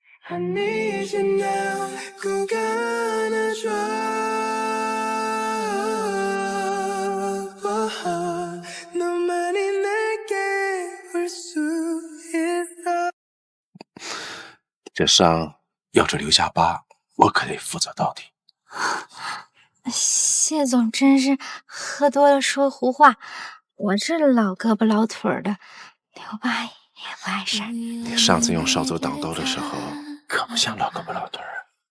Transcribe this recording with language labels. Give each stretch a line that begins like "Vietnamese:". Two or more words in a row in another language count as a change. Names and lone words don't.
English: I need you now
Korean: 꼭 안아줘 너만이 내게 올 수 있어
Chinese: 这伤要是留下疤，我可得负责到底。谢总真是喝多了说胡话，我这老胳膊老腿的，留疤也不碍事。你上次用扫帚挡刀的时候，可不像老胳膊老腿儿。